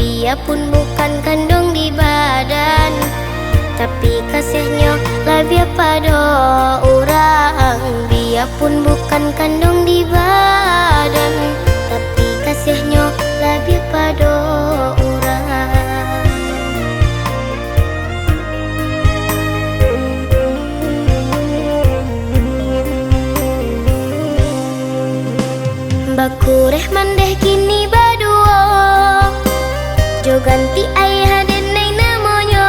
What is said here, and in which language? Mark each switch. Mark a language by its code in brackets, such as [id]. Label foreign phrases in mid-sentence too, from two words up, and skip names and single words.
[id] biarpun bukan kandung di badan, tapi kasihnya lebih pada orang. Biarpun bukan kandung di badan, tapi kasihnya lebih pada orang. [min] Bakureh mandeh kini badua, jo ganti ayah denai namanya.